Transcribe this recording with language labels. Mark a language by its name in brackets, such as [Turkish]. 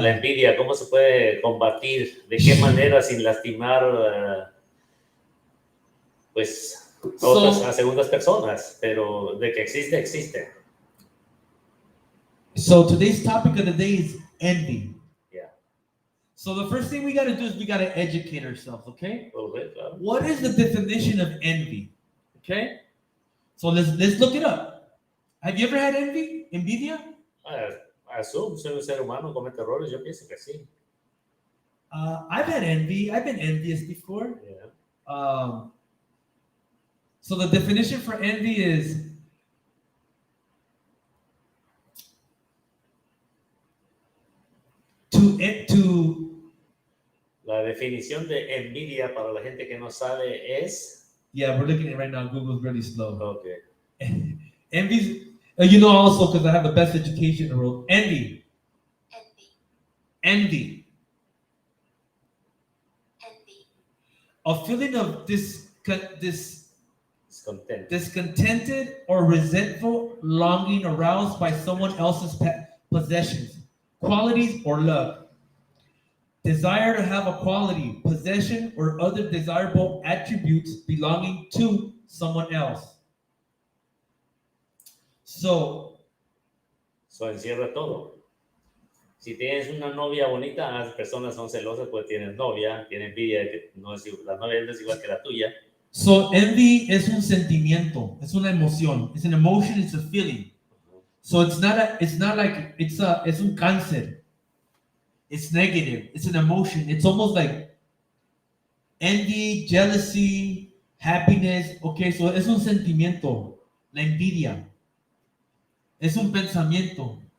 [Spanish] La envidia, ¿cómo se puede combatir? ¿De qué manera sin lastimar, pues, a segundas personas? Pero de que existe, existe. [English] So today's topic of the day is envy. Yeah. So the first thing we got to do is we got to educate ourselves, okay? A little bit, claro. What is the definition of envy? Okay? So let's look it up. Have you ever had envy? Envidia? [Spanish] Asumo, soy un ser humano, comete errores, yo pienso que sí. [English] I've had envy. I've been envious before. Yeah. So the definition for envy is to [Spanish] La definición de envidia para la gente que no sabe es. [English] yeah, we're looking at it right now. Google's really slow. Okay. Envy, you know, also because I have the best education in the world. Envy. Envy. A feeling of discontented or resentful longing aroused by someone else's possessions, qualities, or love. Desire to have a quality, possession, or other desirable attributes belonging to someone else. So [Spanish] Encierra todo. Si tienes una novia bonita, las personas son celosas porque tienes novia, tienen envidia de que no es, la novia no es igual que la tuya. So envy es un sentimiento, es una emoción. [English] It's an emotion, it's a feeling. So it's not like it's [Spanish] un cáncer. [English] It's negative. It's an emotion. It's almost like envy, jealousy, happiness. [Spanish] Okay, so es un sentimiento. La envidia. Es un pensamiento.